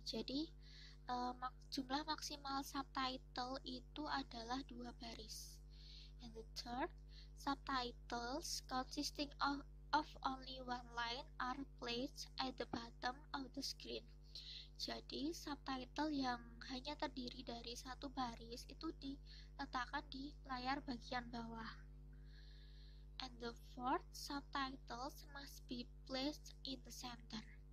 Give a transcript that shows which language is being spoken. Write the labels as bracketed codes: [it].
[id] Jadi jumlah maksimal subtitle itu adalah 2 baris. [en] And the third, subtitles consisting of only 1 line are placed at the bottom of the screen. [id] Jadi subtitle yang hanya terdiri dari 1 baris itu diletakkan di layar bagian bawah. [en] And the fourth, subtitles must be placed in the center.